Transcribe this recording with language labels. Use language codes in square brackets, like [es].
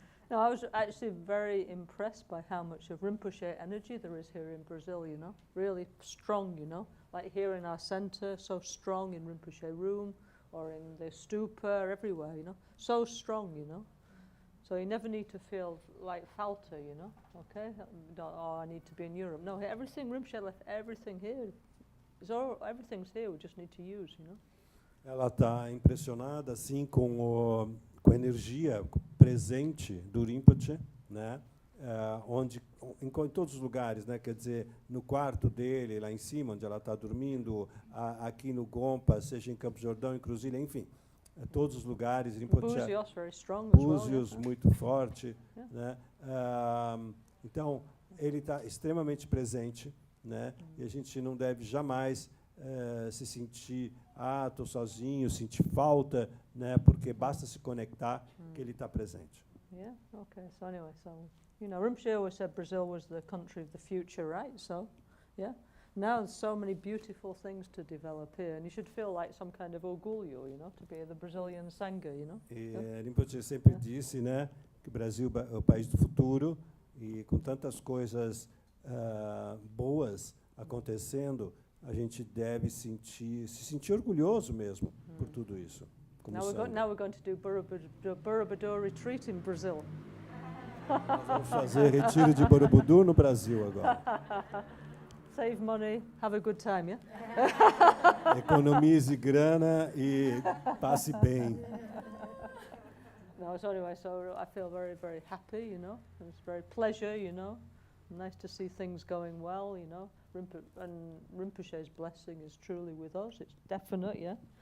[en] No, I was actually very impressed by how much of Rinpoche energy there is here in Brazil, you know, really strong, you know, like here in our center, so strong in Rinpoche room or in the stupa, everywhere, you know, so strong, you know. So you never need to feel like falter, you know, okay? Oh, I need to be in Europe. No, everything, Rinpoche left everything here. Everything's here, we just need to use, you know. [pt] Ela está impressionada, assim, com a energia presente do Rinpoche, né? Em todos os lugares, né? Quer dizer, no quarto dele, lá em cima, onde ela está dormindo, aqui no Gompa, seja em Campos Jordão, em Cruzilha, enfim, todos os lugares. [en] Rinpoche, Búzios, very strong Búzios, as well, [pt] muito forte, [en] yeah. [pt] Né? Então, ele está extremamente presente, né? E a gente não deve jamais se sentir, estou sozinho, sentir falta, né? Porque basta se conectar que ele está presente. [en] Yeah. Okay. So anyway, You know, Rinpoche always said Brazil was the country of the future, right? So, yeah. Now there's so many beautiful things to develop here, and you should feel like some kind of orgulho, you know, to be the Brazilian Sangha, you know. [pt] E Rinpoche sempre disse, né, que o Brasil é o país do futuro, e com tantas coisas boas acontecendo, a gente deve se sentir orgulhoso mesmo por tudo isso. [en] Now we're going to do Borobudur retreat in Brazil. [pt] Nós vamos fazer retiro de Borobudur no Brasil agora. [en] Save money, have a good time, yeah? [pt] Economize grana e passe bem. [en] No, so anyway, so I feel very, very happy, you know. It's very pleasure, you know. Nice to see things going well, you know. And Rinpoche's blessing is truly with us. It's definite, yeah.